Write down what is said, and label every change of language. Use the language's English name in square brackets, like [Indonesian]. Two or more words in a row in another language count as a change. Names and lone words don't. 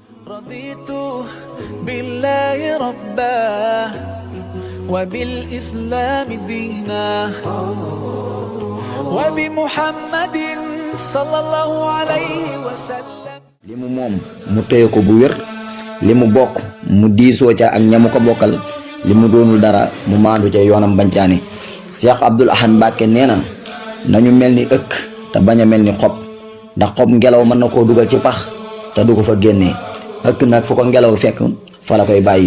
[Arabic] رضيت بالله ربا وبالإسلام دينا وبمحمد صلى الله عليه وسلم. [Wolof] limu moom mu téye ko bu wér limu bokk mu diisoo ca ak ñamu ko bokkal limu doonul dara mu maandu ca yoonam bancaani. Cheikh Abdoul Ahad Mbacké nee na nañu mel ni ëkk te bañ a mel ni xob ndax xob ngelaw mën na koo dugal ci pax te du ko fa génnee ëkk nag fu ko ngelaw fekk fa la koy bàyyi.